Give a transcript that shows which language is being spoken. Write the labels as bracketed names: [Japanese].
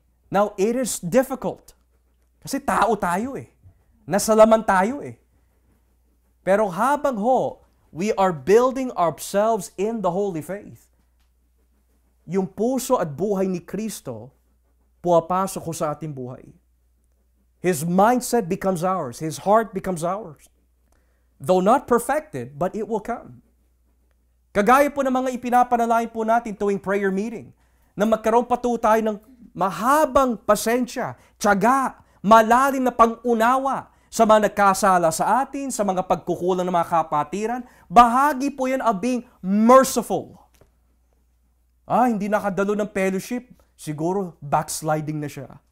[English] Now it is difficult. [Filipino] Kasi tao tayo Nasalaman tayo Pero habang [English] we are building ourselves in the holy faith. [Filipino] Yung puso at buhay ni Kristo, puwapasok ko sa ating buhay. [English] His mindset becomes ours. His heart becomes ours. Though not perfected, but it will come. [Filipino] Kagaya po ng mga ipinapanalangin po natin tuwing prayer meeting, na magkaroon pa tayo ng mahabang pasensya, tiyaga, malalim na pang-unawa sa mga nagkasala sa atin, sa mga pagkukulang ng mga kapatiran. Bahagi po yan [English] of being merciful. [Filipino] Hindi nakadalo ng fellowship. Siguro backsliding na siya.